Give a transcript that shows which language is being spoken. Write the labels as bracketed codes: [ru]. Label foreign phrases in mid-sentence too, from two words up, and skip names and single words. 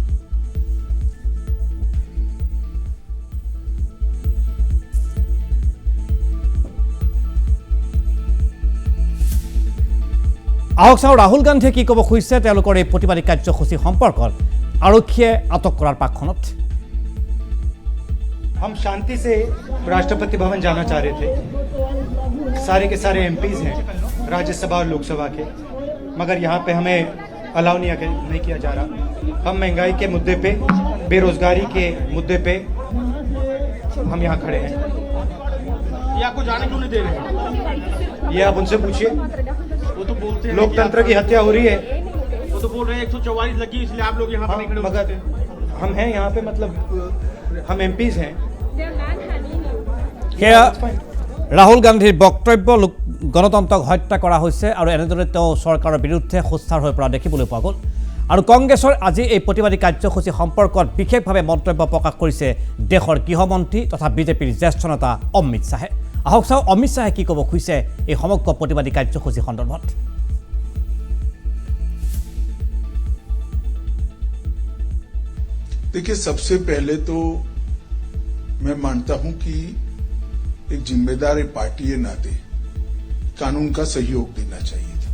[as] আহক চাওঁ ৰাহুল গান্ধীয়ে কি ক'ব খুজিছে তেওঁলোকৰ এই প্ৰতিবাদী কাৰ্যসূচী সম্পৰ্কত আৰক্ষীয়ে আটক কৰাৰ পাকখনত। [hi] हम शांति से राष्ट्रपति भवन जाना चाह रहे थे। सारे के सारे एमपीज हैं राज्यसभा और लोकसभा के, मगर यहाँ पे हमें अलाउ नहीं किया जा रहा। हम महंगाई के मुद्दे पे, बेरोजगारी के मुद्दे पे हम यहाँ खड़े हैं। ये आपको जाने क्यों नहीं दे रहे हैं? ये आप उनसे पूछिए। वो तो बोलते हैं लोकतंत्र की हत्या हो रही है। वो तो बोल रहे हैं 144 लगी इसलिए आप लोग यहाँ पर नहीं खड़े हो मगर सकते। हम हैं यहाँ पे, मतलब हम एमपीज हैं। [as] সেয়া ৰাহুল গান্ধীৰ বক্তব্য গণতন্ত্ৰক হত্যা কৰা হৈছে আৰু এনেদৰে তেওঁ চৰকাৰৰ বিৰুদ্ধে সোচ্চাৰ হৈ পৰা দেখিবলৈ পোৱা গ'ল। আৰু কংগ্ৰেছৰ আজি এই প্ৰতিবাদী কাৰ্যসূচী সম্পৰ্কত বিশেষভাৱে মন্তব্য প্ৰকাশ কৰিছে দেশৰ গৃহমন্ত্ৰী তথা বিজেপিৰ জ্যেষ্ঠ নেতা অমিত শ্বাহে। আহক চাওঁ অমিত শ্বাহে কি ক'ব খুজিছে এই সমগ্ৰ প্ৰতিবাদী কাৰ্যসূচী সন্দৰ্ভত। [hi] देखिए, सबसे पहले तो मैं मानता हूं कि एक जिम्मेदार पार्टी के नाते कानून का सहयोग देना चाहिए था।